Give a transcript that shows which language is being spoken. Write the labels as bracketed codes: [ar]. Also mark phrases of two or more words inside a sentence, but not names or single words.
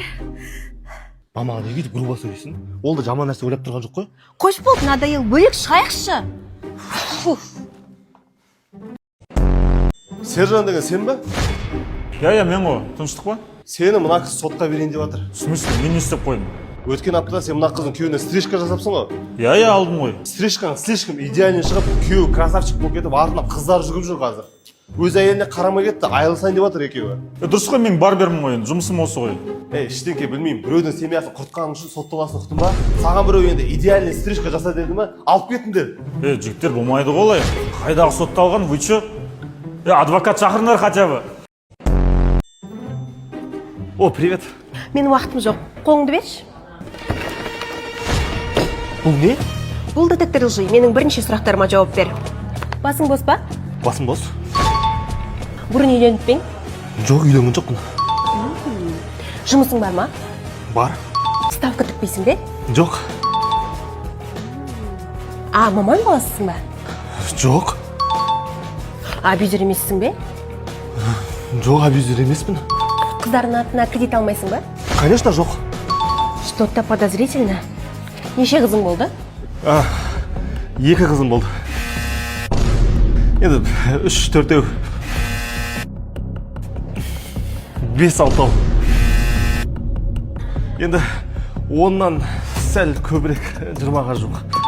[kk] Мамаға неге де грубо сөйлейсің? Ол да жаман нәрсе ойлап тұрған жоқ қой. Қош болды, надоел, бөлек шығайықшы. Сержан деген сен ба? Я, мен ғой, тыныштық па? Сені мына қыз сотқа берейін деп жатыр. [ru] В смысле, [kk] мен не істеп қойдым? Өткен аптада сен мына қыздың күйеуіне стрижка жасапсың ғой. Я, алдым ғой. Стрижкаң [ru] слишком идеальный [kk] шығып, күйеуі красавчик болып кетіп, артынан қыздар жүгіп жүр қазір. Өз әйеліне қарамай кетті, айылысайын деп жатыр екеуі. Дұрыс қой, мен барбермін ғой, жұмысым осы ғой. Ештеңке білмеймін, біреудің семьясын құртқаның үшін сотталасын ұқтың ба? Саған біреу енді [ru] идеальный стрижка [kk] жаса деді ма? Алып кетіңдер. Жігіттер болмайды ғой олай. Қайдағы сотталған, [ru] вы че? [kk] Адвокат шақырыңдар [ru] хотя бы. О, привет. [kk] Менің уақытым жоқ, қолыңды берші. Бұл не? Бұл [ru] детектор лжи, [kk] менің бірінші сұрақтарыма жауап бер. Басың бос па? Басым бос. Бұрын үйленіп пең? Жоқ, үйленген жоқпын. Жұмысың бар ма? Бар. Ставка тікпейсің бе? Жоқ. Маман баласысың ба? Жоқ. Абьюзер емессің бе? Жоқ, абьюзер емеспін. Қыздардың атына кредит алмайсың ба? Конечно, жоқ. [ru] Что-то подозрительно. [kk] Неше қызың болды? 2 қызым болды. Енді 3-4-еу. 5-6. Енді 10-нан сәл көбірек 20-ға жоқ.